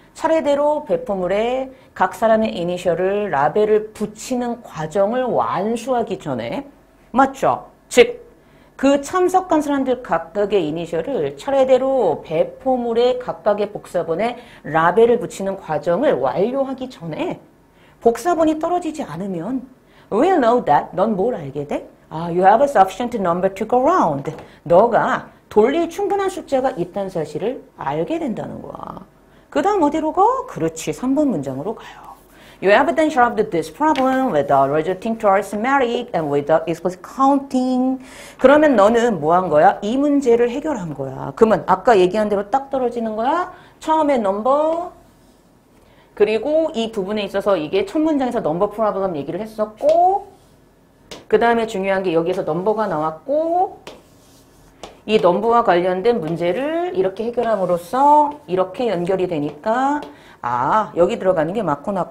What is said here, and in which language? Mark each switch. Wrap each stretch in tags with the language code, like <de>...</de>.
<ko>차례대로 배포물에 각 사람의 이니셜을 라벨을 붙이는 과정을 완수하기 전에 맞죠? 즉 그 참석한 사람들 각각의 이니셜을 차례대로 배포물에 각각의 복사본에 라벨을 붙이는 과정을 완료하기 전에 복사본이 떨어지지 않으면</ko> <en>we'll know that.</en> <ko>넌 뭘 알게 돼?</ko> <en>You have a sufficient number to go around.</en> <ko>너가 돌릴 충분한 숫자가 있다는 사실을 알게 된다는 거야. 그 다음 어디로 가? 그렇지. 3번 문장으로 가요.</ko> <en>You have then solved this problem without resorting to arithmetic and without explicit counting.</en> <ko>그러면 너는 뭐 한 거야? 이 문제를 해결한 거야. 그러면 아까 얘기한 대로 딱 떨어지는 거야. 처음에 넘버 그리고 이 부분에 있어서 이게 첫 문장에서 넘버 프로블럼 얘기를 했었고 그 다음에 중요한 게 여기에서 넘버가 나왔고 이 넘버와 관련된 문제를 이렇게 해결함으로써 이렇게 연결이 되니까 여기 들어가는 게 맞구나.</ko>